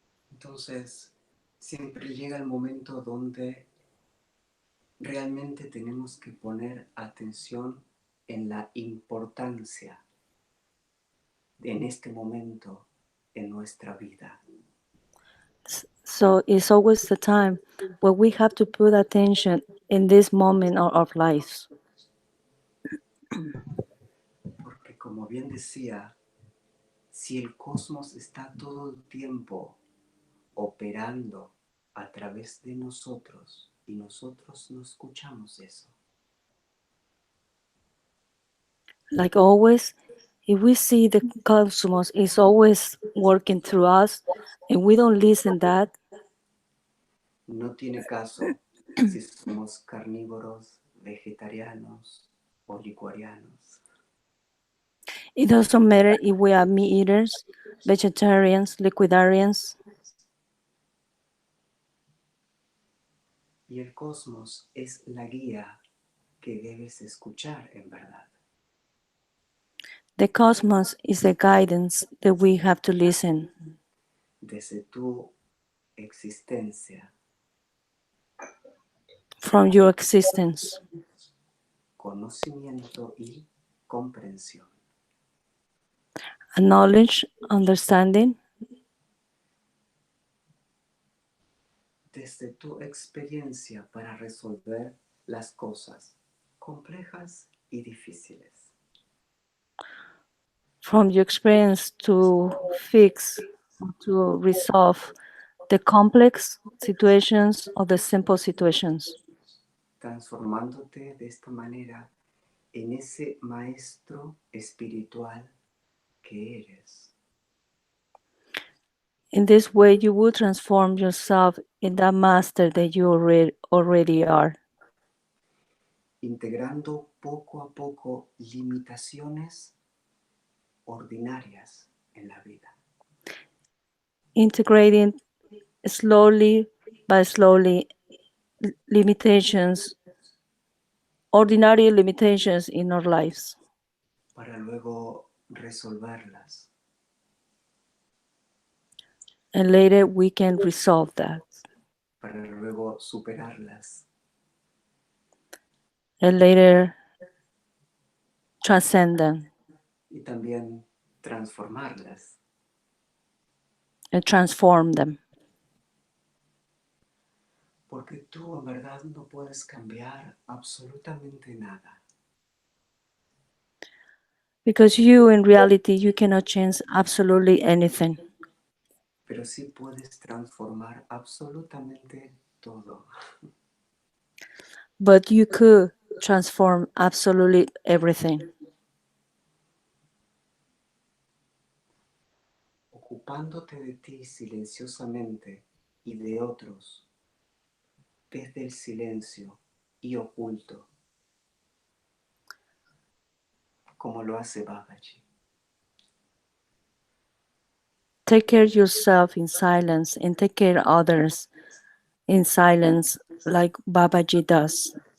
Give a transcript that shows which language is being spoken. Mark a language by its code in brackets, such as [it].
[es] Entonces, siempre llega el momento donde realmente tenemos que poner atención en la importancia en este momento en nuestra vida. [en] So it's always the time where we have to put attention in this moment of our lives. [es] Porque como bien decía, si el cosmos está todo el tiempo operando a través de nosotros y nosotros no escuchamos eso, [en] Like always, if we see the cosmos is always working through us and we don't listen that, [es] no tiene caso si somos carnívoros, vegetarianos o licuarianos. [en] it doesn't matter if we are meat eaters, vegetarians, liquidarians. [es] Y el cosmos es la guía que debes escuchar en verdad. [en] The cosmos is the guidance that we have to listen [es] Desde tu existencia, [en] from your existence, [es] conocimiento y comprensión. [en] knowledge, understanding, [es] Desde tu experiencia para resolver las cosas complejas y difíciles. [en] from your experience to fix, to resolve the complex situations or the simple situations, [es] Transformándote de esta manera en ese maestro espiritual que eres. [en] in this way you will transform yourself in that master that you already are, [es] Integrando poco a poco limitaciones ordinarias en la vida. [en] integrating slowly by slowly limitations, ordinary limitations in our lives, [es] Para luego resolverlas. [en] and later we can resolve that, [es] Para luego superarlas. [en] and later transcend them [es] Y también transformarlas. [en] and transform them. [es] Porque tú en verdad no puedes cambiar absolutamente nada. [en] Because you, in reality, you cannot change absolutely anything, [es] Pero sí puedes transformar absolutamente todo. [en] but you could transform absolutely everything, [es] Ocupándote de ti silenciosamente y de otros desde el silencio y oculto, como lo hace Babaji. [en] take care yourself in silence and take care others in silence like Babaji does.